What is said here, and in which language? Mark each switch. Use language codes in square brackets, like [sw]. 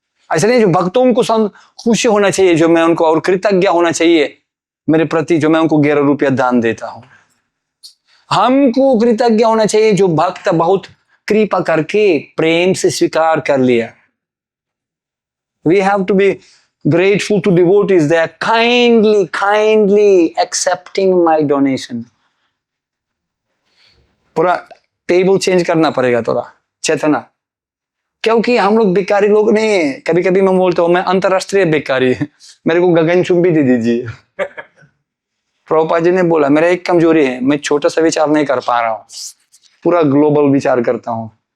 [hi] ऐसा नहीं, जो भक्तों को खुशी होना चाहिए, जो मैं उनको, और कृतज्ञ होना चाहिए मेरे प्रति, जो मैं उनको 11 रुपया दान देता हूं। हमको कृतज्ञ होना चाहिए जो भक्त बहुत कृपा करके प्रेम से स्वीकार कर लिया। [en] We have to be grateful to devotees. They are kindly accepting my donation. [hi] पूरा टेबल चेंज करना पड़ेगा थोड़ा चेतना, क्योंकि हम लोग भिखारी लोग नहीं है। कभी कभी मैं बोलता हूँ मैं अंतरराष्ट्रीय भिखारी, मेरे को गगनचुंबी दे दीजिए। प्रभुपाद जी ने बोला, मेरा एक कमजोरी है, मैं छोटा सा विचार नहीं कर पा रहा हूँ, पूरा ग्लोबल विचार करता हूं।